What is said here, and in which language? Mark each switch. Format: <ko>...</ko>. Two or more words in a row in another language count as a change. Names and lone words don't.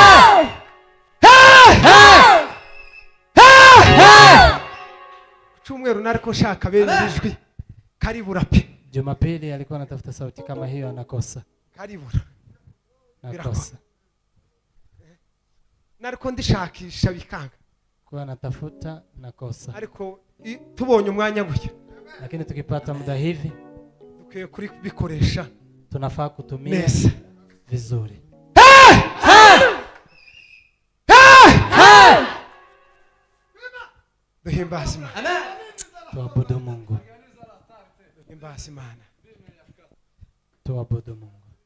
<rw>cyumweru cyumweru nariko nshaka bene ijwi karibura pe.</rw> <sw>Jumapili alikuwa anatafuta sauti kama hiyo anakosa.</sw> <rw>Karibura.</rw> <sw>Nakosa.</sw> <rw>Nariko ndishakisha bikanga.</rw> <sw>Kwa anatafuta nakosa.</sw> <rw>Ariko tubonye umwanya gutya.</rw> <sw>Lakini tukipata muda hivi</sw> <rw>dukwiye kuri bikoresha.</rw> <sw>Tunafaa kutumia</sw> <rw>neza</rw> <sw>vizuri.</sw> <rw>Duhimbaze Imana.</rw> <sw>Tuabudu Mungu.</sw> <rw>Duhimbaze Imana.</rw> <sw>Tuabudu Mungu.</sw>